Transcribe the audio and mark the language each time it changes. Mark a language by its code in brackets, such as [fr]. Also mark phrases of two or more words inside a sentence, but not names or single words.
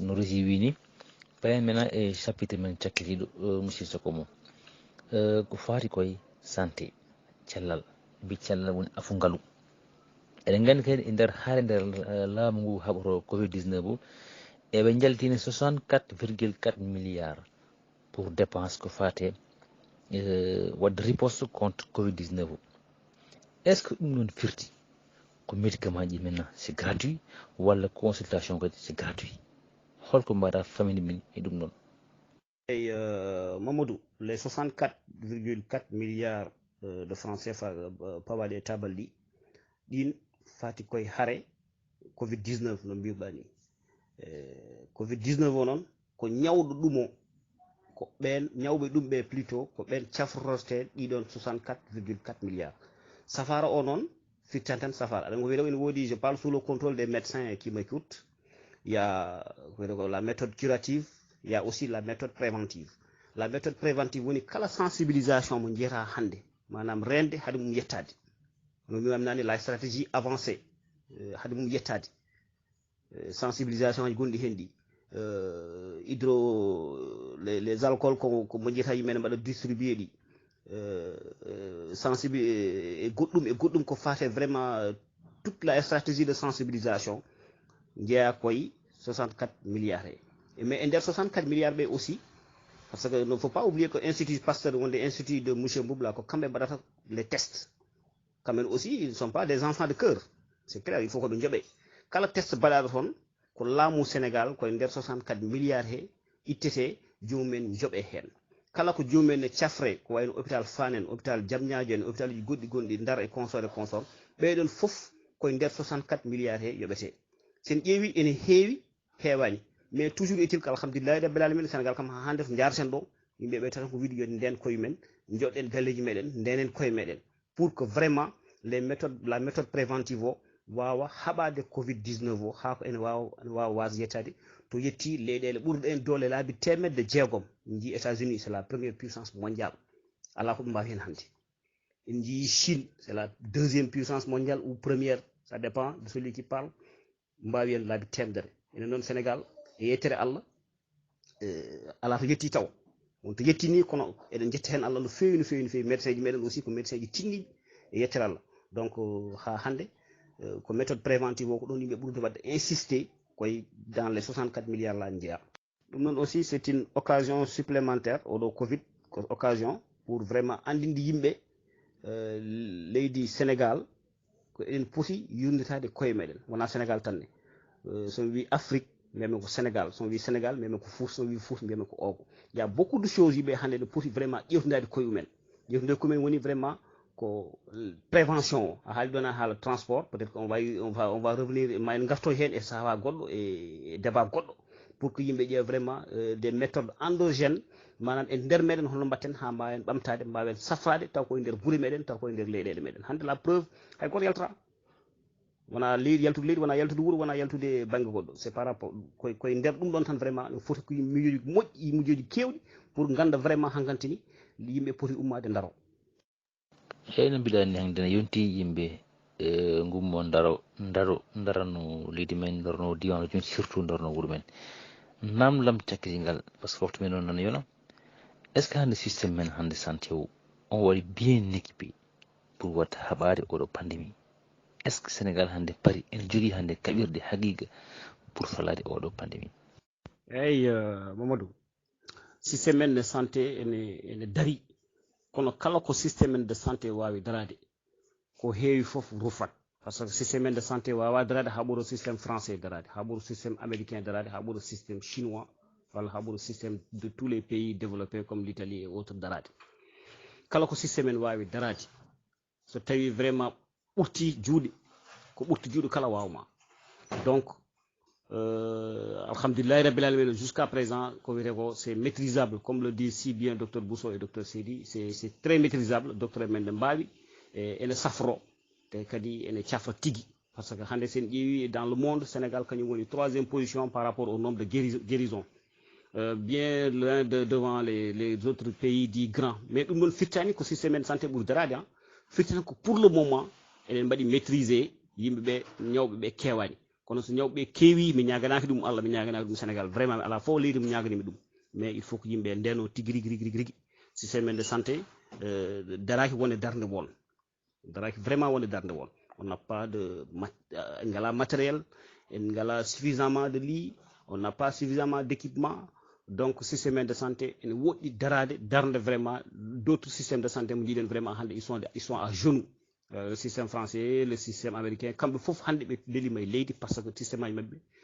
[ff] no régi wini payen mena e chapitre men cakkitiɗo monsieur Sokomo ko faati koye santé cellal mbi cellal woni afu ngaalu eɗen gandi kadi e nder haade nder laamu ngu haɓoto covid 19 o eɓe jaltini 64,4 milliards [fr] pour dépense [ff] ko fate wadde [fr] riposte contre [ff] covid 19 o est ce que ɗum noon firti ko médicament ji [fr] maintenant c'est gratuit [ff] walla consultation kadi [fr] c'est gratuit [ff] holko mbaɗa famille min e ɗum noon ey Mamadou [fr] les 64,4 milliards de francs CFA [ff] pawaɗi e tabal ɗi ɗin fati koye haare covid 19 no mbirɗa ni covid 19 o noon ko ñawɗo ɗum o ko ɓen ñawɓe ɗum ɓe plutôt ko ɓen cafrote ɗiɗon 64,4 milliards safara o noon firtan tan safara aɗa ko ene woodi [fr] je parle sous le contrôle des médecins qui m'écoutent il y a la méthode curative il y a aussi la méthode préventive [ff] woni kala sensibilisation mo jeyata hande manam rende hade mum yettade no mi wamnani [fr] la stratégie avancée [ff] hade mum yettade sensibilisation aji gonɗi hen ɗi [fr] les alcools [ff] ko mo jeyata yimɓe ne mbaɗa distribué ɗi e goɗɗum ko fate [fr] vraiment toute la stratégie de sensibilisation [ff] jeeya koye 64 milliards mais e nder 64 milliards ɓe [fr] aussi parce que il ne faut pas oublier que [ff] institut Pasteur wonde institut de monsieur Mboubla ko kamɓe mbaɗata [fr] les tests quand même aussi ils ne sont pas des enfants de cœur c'est clair il faut [ff] ko ɓe jooɓe kala test mbaɗaɗo toon ko laamu Sénégal koye nder 64 milliards he ittete jomumen jooɓe hen kala ko jomumen ne cafre ko wayno hôpital Fann en hôpital Diamniadio en hôpital ji goɗɗi gonɗi Ndar e consort ɓeɗon foof koye nder 64 milliards he yoɓete sen ƴeewi ene heewi heewani [fr] mais toujours est-il que [ar] alhamdulillahi rabbil [ff] alamin Sénégal kam ha hande to jarten ɗo yimɓeɓe tan ko wiide yo nden koye men joɗɗen galleji meɗen ndenen koye meɗen [fr] pour que vraiment la méthode préventive [ff] o wawa haɓade covid 19 o ha ko ene wawa wasde yettade to yetti leyɗele ɓurɗo en doole laabi temedde jeegom en jii États-Unis [fr] c'est la première puissance mondiale [ff] ala ko ɓe mbawi hen hande en jii Chine [fr] c'est la deuxième puissance mondiale ou première ça dépend de celui qui parle [ff] mbawi hen laabi temedere enen noon Sénégal e yettere Allah ala to yetti taw on to yettini kono eɗen jetta hen Allah no fewi médecin ji meɗen aussi ko médecin ji tinniɗi e yettere Allah donc ha hande ko [fr] méthode préventive [ff] o ko ɗon yimɓe ɓurde wadde insister koye [fr] dans les 64 milliards [ff] la jeeya ɗum noon [fr] aussi c'est une occasion supplémentaire [ff] oɗo covid ko [fr] occasion pour [ff] vraiment andinde yimɓe leydi Sénégal ko eɗen poti yurnitade koye meɗen wona Sénégal tanne somi wi Afrique mbiyami ko Sénégal somi wi Sénégal mbiyami ko Fouta somi wi Fouta mbiyami ko Ogo [fr] il y a beaucoup de choses [ff] yimɓe hande ne poti vraiment ƴewtidade koye mumen ƴewtidade koye mumen woni vraiment ko prévention o a haali ɗon a haala transport [fr] peut être on va [ff] revenir ma en gartoy hen e saha goɗɗo e débat goɗɗo pour que yimɓe ƴeewa vraiment [fr] des méthodes endogènes [ff] manam e nder meɗen holno mbatten ha mbawen ɓamtade mbawen safrade taw koye nder guure meɗen taw koye nder leyɗele meɗen hande [fr] la preuve [ff] hay goto yaltata wona leydi yaltude leydi wona yaltude wuuro wona yaltude banggue goɗɗo [fr] c'est par rapport [ff] koye nder ɗum ɗon tan vraiment no foti ko miijoji moƴƴi miijoji kewɗi pour ganda vraiment hankkantini yimɓe poti ummade daaro no mbiɗani hannde ne yonti yimɓe gummo darano leydi men darno diwan joni surtout darno wuuro men namlam cakkitingal [fr] par ce que [ff] waktu men on nana yona [fr] est ce que [ff] hannde systéme men hannde santé o on waɗi [fr] bien équipé [ff] pour wadde haɓade oɗo pandémie [fr] est ce que [ff] sénégal hannde paari ene jogui hannde kaɓirɗe haqiqa pour falade oɗo pandémie eyyi Mamadou systéme men [fr] de santé [ff] ene daari kono kala ko systéme men [fr] de santé [ff] wawi darade ko heewi foof rufat [fr] par ce que [ff] systéme men [fr] de santé [ff] wawa darade ha ɓuuro [fr] systéme français [ff] darade ha ɓuuro [fr] systéme américain [ff] darade ha ɓuuro [fr] systéme chinois [ff] walla ha ɓuuro [fr] systéme de tous les pays développés comme l'Italie et autres [ff] darade kala ko systéme men wawi darade so tawi vraiment ɓurti juuɗe ko ɓurti juuɗe kala wawma donc [ar] alhamdulillahi rabbil alamin [fr] jusqu'à présent [ff] ko wiyete ko [fr] c'est maîtrisable comme le dit si bien docteur Bousso et docteur Seydi c'est très maîtrisable [ff] docteur men ne mbawi ene safro te kadi ene cafa tigui [fr] par ce que [ff] hande sen ƴeewi [fr] dans le monde [ff] Sénégal kañum woni [fr] 3e position par rapport au nombre de guérison bien loin devant les autres pays dits grands mais [ff] ɗum ɗon firtani ko systéme men santé ɓuuri darade han firtani ko [fr] pour le moment [ff] enen mbaɗi maîtriser yimɓeɓe ñawɓeɓe kewani kono so ñawɓe keewi mi ñaganaki ɗum Allah mi ñaganaki ɗum Sénégal vraiment ala fof leydi mi ñaganimi ɗum [fr] mais il faut que [ff] yimɓe ndeno tigui rigui systéme men de santé daraki wonde darde won daraki vraiment wonde darde won [fr] on n'a pas de [ff] ngala matériel en ngala [fr] suffisamment de lits on n'a pas suffisamment d'équipement donc [ff] systéme men [fr] de santé [ff] ene woɗɗi darde [fr] vraiment d'autres systèmes de santé [ff] mo jiiɗen vraiment hande [fr] ils sont à genoux le système français le système américain [ff] kamɓe foof hande ɓe lelima e leydi par ce que systéme aji mabɓe